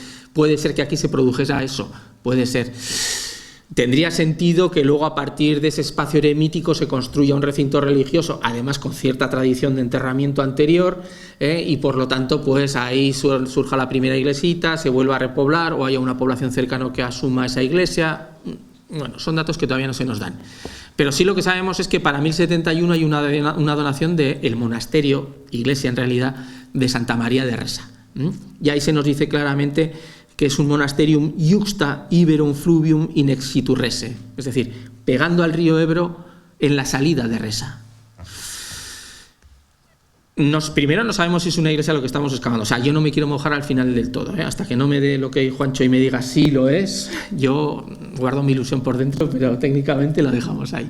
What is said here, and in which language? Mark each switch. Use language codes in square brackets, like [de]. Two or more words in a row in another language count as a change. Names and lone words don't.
[es] Puede ser que aquí se produjese eso, puede ser. Tendría sentido que luego, a partir de ese espacio eremítico, se construya un recinto religioso, además con cierta tradición de enterramiento anterior, y por lo tanto pues ahí surja la primera iglesita, se vuelva a repoblar, o haya una población cercana que asuma esa iglesia. Bueno, son datos que todavía no se nos dan. Pero sí lo que sabemos es que para 1071 hay una donación del monasterio, iglesia en realidad, de Santa María de Resa. Y ahí se nos dice claramente que es un [la] monasterium iuxta iberum fluvium in exitu Rese, [es] es decir, pegando al río Ebro en la salida de Resa. Primero no sabemos si es una iglesia lo que estamos excavando. O sea, yo no me quiero mojar al final del todo, hasta que no me dé lo que Juancho y me diga sí lo es. Yo guardo mi ilusión por dentro, pero técnicamente lo dejamos ahí.